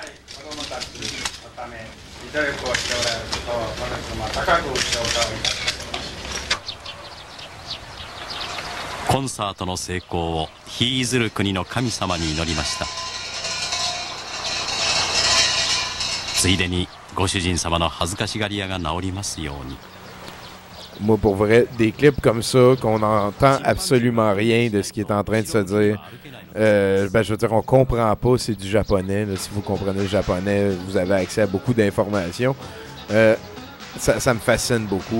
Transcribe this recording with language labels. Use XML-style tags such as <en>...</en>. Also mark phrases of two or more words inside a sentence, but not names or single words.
<ja>子供たちのために努力をしておられることを私どもは高く評価をいたします。コンサートの成功を日いずる国の神様に祈りました。ついでにご主人様の恥ずかしがり屋が治りますように。</ja> <fr>Moi, pour vrai, des clips comme ça, qu'on n'entend absolument rien de ce qui est en train de se dire. Je veux dire, on comprend pas, c'est du japonais. Là. Si vous comprenez le japonais, vous avez accès à beaucoup d'informations. Ça me fascine beaucoup.</fr>